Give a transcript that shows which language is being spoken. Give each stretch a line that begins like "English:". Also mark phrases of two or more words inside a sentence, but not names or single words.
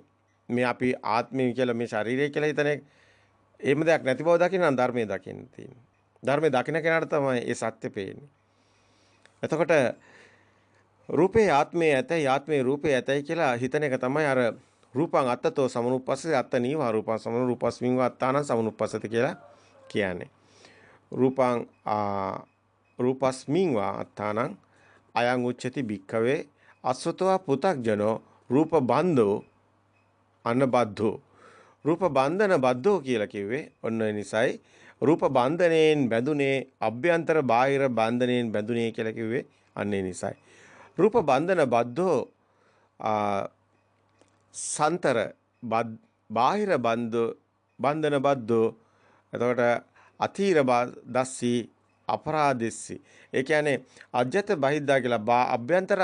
Sinhala: මේ අපි ආත්මය කියලා මේ ශරීරය කියලා හිතන එක එහෙම දෙයක් නැති බව දකින්න නම් ධර්මයේ දකින්න තියෙනවා. ධර්මයේ දකින්න කෙනාට තමයි ඒ සත්‍ය පේන්නේ. එතකොට රූපේ ආත්මයේ ඇතයි ආත්මයේ රූපේ ඇතයි කියලා හිතන එක තමයි අර
Pali: රූපං අත්තතෝ සමනුප්පස්සති අත්ත නීවා රූපං සමනුප්පස්මින් වා අත්තානං සමනුප්පස්සති
Sinhala: කියලා කියන්නේ.
Pali: රූපං රූපස්මින් වා අත්තානං අයං උච්චති භික්ඛවේ අසුතවා පුතග්ජනෝ රූප බන්ධෝ අනබද්ධෝ රූප බන්ධන බද්ධෝ
Sinhala: කියලා කිව්වේ ඔන්න ඒ නිසයි රූප බන්ධණයෙන් බැඳුනේ අභ්‍යන්තර බාහිර බන්ධණයෙන් බැඳුනේ කියලා කිව්වේ අන්න ඒ නිසයි
Pali: රූප බන්ධන බද්ධෝ සන්තර බාහිර බන්ධන බද්ධෝ එතකොට අතීර දස්සී අපරාදෙස්සි
Sinhala: ඒ කියන්නේ
Pali: අජ්‍යත බහිද්දා
Sinhala: කියලා අභ්‍යන්තර